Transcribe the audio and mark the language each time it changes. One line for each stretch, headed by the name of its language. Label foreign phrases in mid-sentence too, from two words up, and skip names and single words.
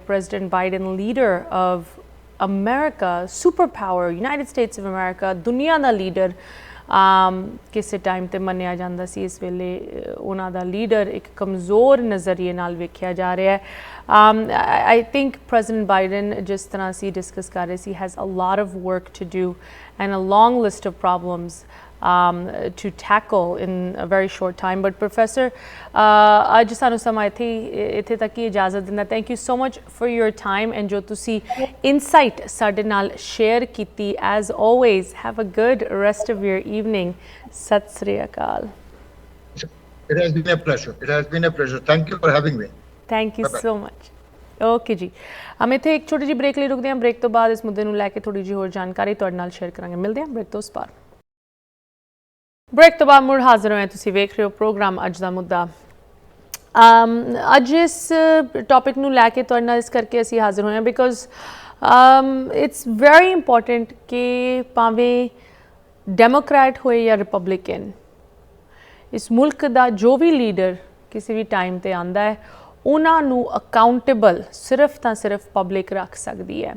English: President Biden leader of America, super power,
Punjabi: ਯੂਨਾਈਟਿਡ ਸਟੇਟਸ ਆਫ ਅਮਰੀਕਾ, ਦੁਨੀਆ ਦਾ ਲੀਡਰ ਕਿਸੇ ਟਾਈਮ ਤੇ ਮੰਨਿਆ ਜਾਂਦਾ ਸੀ, ਇਸ ਵੇਲੇ ਉਹਨਾਂ ਦਾ ਲੀਡਰ ਇੱਕ ਕਮਜ਼ੋਰ ਨਜ਼ਰੀਏ ਨਾਲ ਵੇਖਿਆ ਜਾ ਰਿਹਾ ਹੈ।
English: I think President Biden,
Punjabi: ਜਿਸ ਤਰ੍ਹਾਂ ਅਸੀਂ ਡਿਸਕਸ ਕਰ ਰਹੇ ਸੀ,
English: has a lot of work to do and a long list of problems to tackle in a very short time. But Professor,
Punjabi: ਅੱਜ ਸਾਨੂੰ ਸਮਾਂ ਇੱਥੇ ਤੱਕ ਹੀ ਇਜਾਜ਼ਤ ਦਿੰਦਾ।
English: Thank you so much for your time and
Punjabi: ਜੋ ਤੁਸੀਂ insight ਸਾਡੇ ਨਾਲ share ਕੀਤੀ,
English: as always. Have a good rest of your evening.
Punjabi: ਸਤਿ ਸ੍ਰੀ ਅਕਾਲ।
English: It has been a pleasure. It has been a pleasure. Thank you for having me. Thank you so much.
Punjabi: ਓਕੇ ਜੀ, ਹਮ ਇੱਥੇ ਇੱਕ ਛੋਟੀ ਜਿਹੀ ਬ੍ਰੇਕ ਲਈ ਰੁਕਦੇ ਹਾਂ। ਬ੍ਰੇਕ ਤੋਂ ਬਾਅਦ ਇਸ ਮੁੱਦੇ ਨੂੰ ਲੈ ਕੇ ਥੋੜੀ ਜਿਹੀ ਹੋਰ ਜਾਣਕਾਰੀ ਤੁਹਾਡੇ ਨਾਲ ਸ਼ੇਅਰ ਕਰਾਂਗੇ। ਮਿਲਦੇ ਹਾਂ ਬ੍ਰੇਕ ਤੋਂ ਉਸ ਪਾਰ। ਬ੍ਰੇਕ ਤੋਂ ਬਾਅਦ ਮੁੜ ਹਾਜ਼ਰ ਹੋਏ। ਤੁਸੀਂ ਵੇਖ ਰਹੇ ਹੋ ਪ੍ਰੋਗਰਾਮ ਅੱਜ ਦਾ ਮੁੱਦਾ। ਅੱਜ ਇਸ ਟੌਪਿਕ ਨੂੰ ਲੈ ਕੇ ਤੁਹਾਡੇ ਨਾਲ ਇਸ ਕਰਕੇ ਅਸੀਂ ਹਾਜ਼ਰ ਹੋਏ ਹਾਂ
English: because it's very important
Punjabi: ਕਿ ਭਾਵੇਂ ਡੈਮੋਕ੍ਰੈਟ ਹੋਏ ਜਾਂ ਰਿਪਬਲਿਕਨ, ਇਸ ਮੁਲਕ ਦਾ ਜੋ ਵੀ ਲੀਡਰ ਕਿਸੇ ਵੀ ਟਾਈਮ ਤੇ ਆਉਂਦਾ ਹੈ, ਉਹਨਾਂ ਨੂੰ ਅਕਾਊਂਟੇਬਲ ਸਿਰਫ ਤਾਂ ਸਿਰਫ ਪਬਲਿਕ ਰੱਖ ਸਕਦੀ ਹੈ।